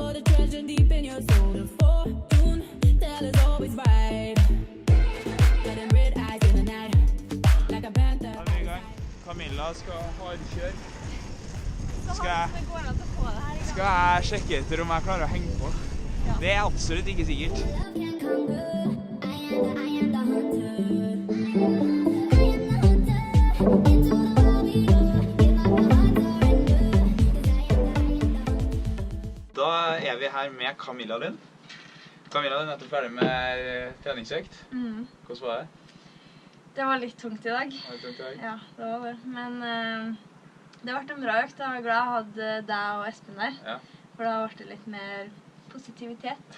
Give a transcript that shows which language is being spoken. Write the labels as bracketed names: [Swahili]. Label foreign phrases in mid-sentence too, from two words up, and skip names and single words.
[English] treasure deep in your soul. The fortune teller's always right. Got them red eyes in the night, like a panther. [Norwegian] Da er vi i gang. Camilla skal hardkjøre. Skal jeg sjekke etter om jeg klarer å henge på? Det er absolutt ikke sikkert. [English] Love can come good. I am the hunter. Into the warrior. Give up your heart, surrender. [Norwegian] Da er vi her med Camilla Lund. Camilla er nettopp ferdig med treningsøkt. Hvordan var det? Det var litt tungt i dag. Var det tungt i dag? Ja, det var det. Men det ble en bra økt. Jeg var glad jeg hadde deg og Espen der. Ja. For da ble det litt mer positivitet.